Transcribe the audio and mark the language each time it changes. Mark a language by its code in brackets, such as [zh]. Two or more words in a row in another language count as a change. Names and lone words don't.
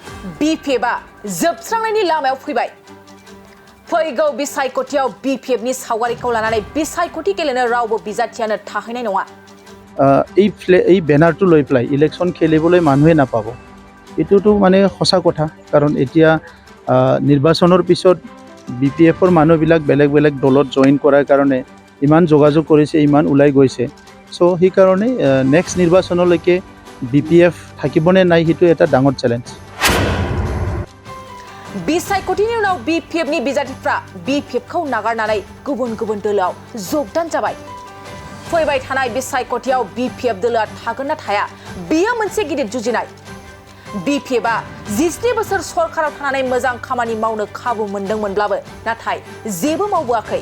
[brx] BPFआ जोबस्रांनायनि लामायाव फैबाय। फैगौ बिसायख'थियाव BPFनि सावगारिखौ लानानै बिसायख'थि गेलेनो रावबो बिजाथियानो थाहैनाय नङा। [as] এই বেনাৰটো লৈ পেলাই ইলেকশ্যন খেলিবলৈ মানুহে নাপাব। এইটোতো মানে সঁচা কথা, কাৰণ এতিয়া নিৰ্বাচনৰ পিছত BPFৰ মানুহবিলাক বেলেগ বেলেগ দলত জইন কৰাৰ কাৰণে ইমান যোগাযোগ কৰিছে, ইমান ওলাই গৈছে। চ' সেইকাৰণে নেক্সট নিৰ্বাচনলৈকে BPF থাকিবনে নাই সেইটো এটা ডাঙৰ চেলেঞ্জ। [brx] बिसायख'थिनि उनाव BPFनि बिजाथिफ्रा BPFखौ नागारनानै गुबुन गुबुन दोलोआव जगदान जाबाय। फैबाय थानाय बिसायख'थियाव BPF दोलोआ थागोन ना थाया, बेयो मोनसे गिदिर जुजिनाय। BPFआ 17 बोसोर सरकाराव थानानै मोजां खामानि मावनो खाबु मोनदोंमोनब्लाबो नाथाय जेबो मावबोआखै।